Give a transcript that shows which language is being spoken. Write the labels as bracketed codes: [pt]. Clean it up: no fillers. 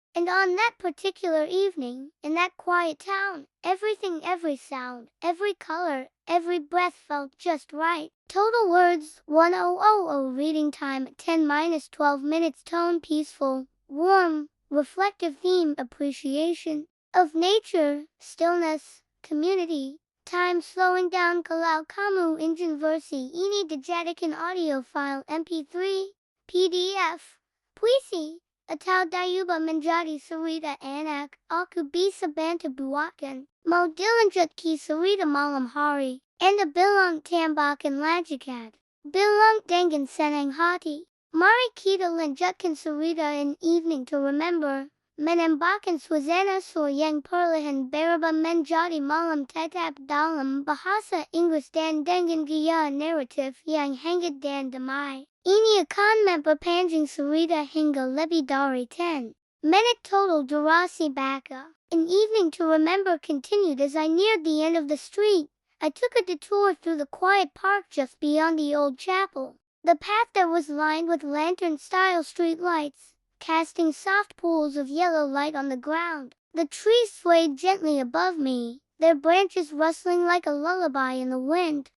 [en] And on that particular evening, in that quiet town, everything, every sound, every color, every breath felt just right. Total words 1000. Reading time 10-12 minutes. Tone peaceful, warm, reflective. Theme appreciation of nature, stillness, community. Time slowing down. [id] Kalau kamu ingin versi ini dijadikan audio file MP3, PDF, puisi, atau diubah menjadi cerita anak, aku bisa bantu buatkan. Mau dilanjutkan cerita malam hari. Anda bilang tambahkan lanjutkan. Bilang dengan senang hati. Mari kita lanjutkan cerita in evening to remember. Menambahkan suasana yang perlahan berubah menjadi malam tetap dalam bahasa Inggris dan dengan gaya naratif yang hangat dan damai. Ini akan memperpanjang cerita hingga lebih dari 10 minute total durasi baka. [en] An evening to remember continued as I neared the end of the street. I took a detour through the quiet park just beyond the old chapel. The path there was lined with lantern-style streetlights, casting soft pools of yellow light on the ground. The trees swayed gently above me, their branches rustling like a lullaby in the wind.